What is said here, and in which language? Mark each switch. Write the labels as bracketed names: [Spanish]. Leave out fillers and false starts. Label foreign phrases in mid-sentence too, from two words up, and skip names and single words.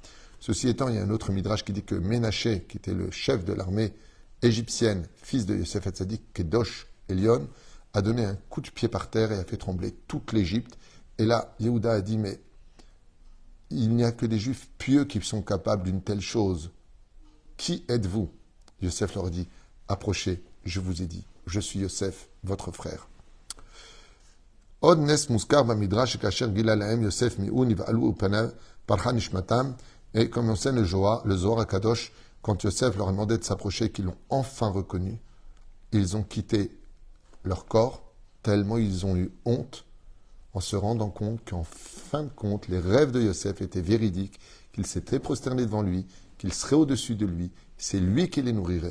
[French] Ceci étant, il y a un autre midrash qui dit que Ménaché, qui était le chef de l'armée égyptienne, fils de Yosef Hatzadik, [Hebrew] קדוש עליון, [French] a donné un coup de pied par terre et a fait trembler toute l'Égypte. Et là, Yehuda a dit, mais il n'y a que des juifs pieux qui sont capables d'une telle chose. Qui êtes-vous? Yosef leur dit, approchez, je vous ai dit, je suis Yosef, votre frère. [Hebrew] עוד נס מוזכר במדרש כאשר גילה להם יוסף מיד נבהלו מפניו פרחה נשמתם. [French] Et comme on sait le Zohar HaKadosh, quand Yosef leur a demandé de s'approcher, qu'ils l'ont enfin reconnu, ils ont quitté leur corps tellement ils ont eu honte en se rendant compte qu'en fin de compte, les rêves de Yosef étaient véridiques, qu'ils s'étaient prosternés devant lui, qu'il serait au-dessus de lui, c'est lui qui les nourrirait.